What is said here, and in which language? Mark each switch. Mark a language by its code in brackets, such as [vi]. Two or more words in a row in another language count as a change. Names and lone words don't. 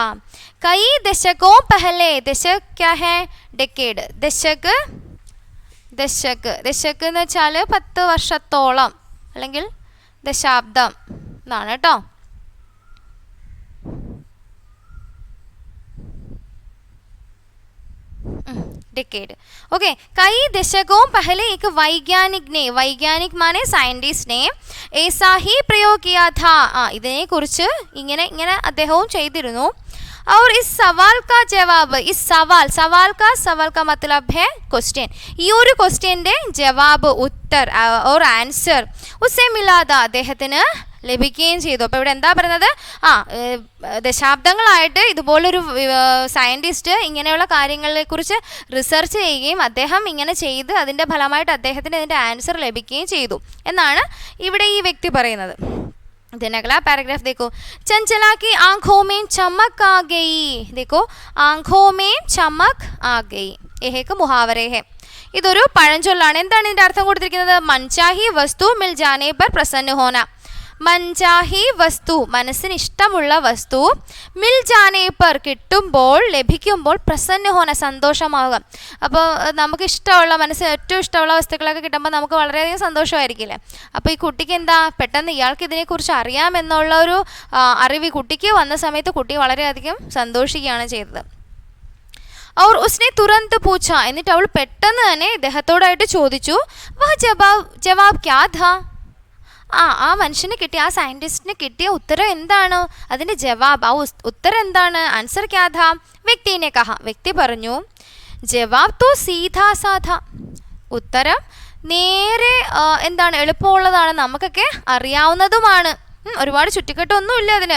[hi] कई दशकों पहले, दशक क्या है? डेकेड. दशक, [ml] ദശക്. ദശക് എന്ന് വെച്ചാൽ 10 വർഷത്തോളം അല്ലെങ്കിൽ ദശാബ്ദം എന്നാണ് കേട്ടോ. [en] decade. okay. [hi] कई दशकों पहले एक वैज्ञानिक माने साइंटिस्ट ने ऐसा ही प्रयोग किया था. [ml] ഇതിനെക്കുറിച്ച് ഇങ്ങനെ അദ്ദേഹവും ചെയ്തിരുന്നു. [hi] और इस सवाल का जवाब, इस सवाल का मतलब है क्वेश्चन. [ml] ഈ ഒരു ക്വസ്റ്റ്യൻ്റെ [hi] जवाब, उत्तर और आंसर उसे मिला था, [ml] അദ്ദേഹത്തിന് ലഭിക്കുകയും ചെയ്തു. അപ്പോൾ ഇവിടെ എന്താ പറയുന്നത്? ദശാബ്ദങ്ങളായിട്ട് ഇതുപോലൊരു സയൻറ്റിസ്റ്റ് ഇങ്ങനെയുള്ള കാര്യങ്ങളെക്കുറിച്ച് റിസർച്ച് ചെയ്യുകയും അദ്ദേഹം ഇങ്ങനെ ചെയ്ത് അതിൻ്റെ ഫലമായിട്ട് അദ്ദേഹത്തിന് ഇതിൻ്റെ ആൻസർ ലഭിക്കുകയും ചെയ്തു എന്നാണ് ഇവിടെ ഈ വ്യക്തി പറയുന്നത്. [hi] देन अगला पैराग्राफ देखो. चंचला की आंखों में चमक आ गई. देखो, आंखों में चमक आ गई. यह एक मुहावरे है. [ml] ഇതൊരു പഴഞ്ചൊല്ലാണ്. എന്താണ് ഇതിൻ്റെ അർത്ഥം കൊടുത്തിരിക്കുന്നത്? [hi] मनचाही वस्तु मिल जाने पर प्रसन्न होना. मनचाही वस्तु, [ml] മനസ്സിന് ഇഷ്ടമുള്ള വസ്തു, [hi] मिल जाने पर, [ml] കിട്ടുമ്പോൾ, ലഭിക്കുമ്പോൾ, [hi] प्रसन्न होना, [ml] സന്തോഷമാവുക. അപ്പോൾ നമുക്ക് ഇഷ്ടമുള്ള, മനസ്സിന് ഏറ്റവും ഇഷ്ടമുള്ള വസ്തുക്കളൊക്കെ കിട്ടുമ്പോൾ നമുക്ക് വളരെയധികം സന്തോഷമായിരിക്കില്ലേ? അപ്പോൾ ഈ കുട്ടിക്ക് എന്താ, പെട്ടെന്ന് ഇയാൾക്ക് ഇതിനെക്കുറിച്ച് അറിയാമെന്നുള്ള ഒരു അറിവ് കുട്ടിക്ക് വന്ന സമയത്ത് കുട്ടി വളരെയധികം സന്തോഷിക്കുകയാണ് ചെയ്തത്. [hi] और उसने तुरंत पूछा, [ml] എന്നിട്ട് അവൾ പെട്ടെന്ന് തന്നെ ഇദ്ദേഹത്തോടായിട്ട് ചോദിച്ചു, [hi] वह जवाब क्या था? [ml] ആ മനുഷ്യന് കിട്ടിയ, ആ സയൻറ്റിസ്റ്റിന് കിട്ടിയ ഉത്തരം എന്താണ്? അതിൻ്റെ ജവാബ്, ആ ഉത്തരം എന്താണ്? [hi] आंसर क्या था? व्यक्ति ने कहा, [ml] വ്യക്തി പറഞ്ഞു, [hi] जवाब तो सीधा सादा, [ml] ഉത്തരം നേരെ എന്താണ്, എളുപ്പമുള്ളതാണ്, നമുക്കൊക്കെ അറിയാവുന്നതുമാണ്, ഒരുപാട് ചുറ്റിക്കെട്ടൊന്നുമില്ല അതിന്.